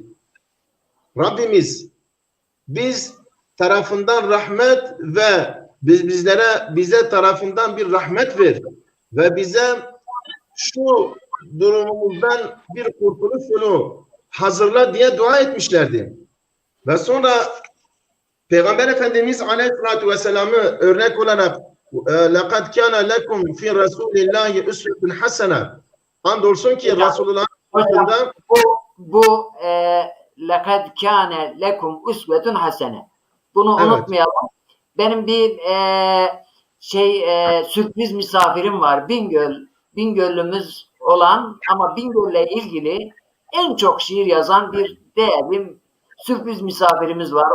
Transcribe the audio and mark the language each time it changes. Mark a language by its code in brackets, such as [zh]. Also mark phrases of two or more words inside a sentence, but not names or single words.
[tr] Rabbimiz biz tarafından rahmet ve bize tarafından bir rahmet ver ve bize şu durumumuzdan bir kurtuluş yolu hazırla diye dua etmişlerdi. Ve sonra Peygamber Efendimiz Aleyhisselatü Vesselam'ı örnek olarak [ar] لَقَدْ كَانَ لَكُمْ فِي رَسُولِ اللّٰهِ اُسْوَةٌ حَسَنَةٌ [tr] andolsun ki Resulullah'ın hakkında [ar] Bu لَقَدْ كَانَ لَكُمْ اُسْوَةٌ hasene. Bunu [tr] Evet. unutmayalım. Benim bir sürpriz misafirim var. Bingöllümüz olan ama Bingöl'le ilgili en çok şiir yazan bir değerli sürpriz misafirimiz var.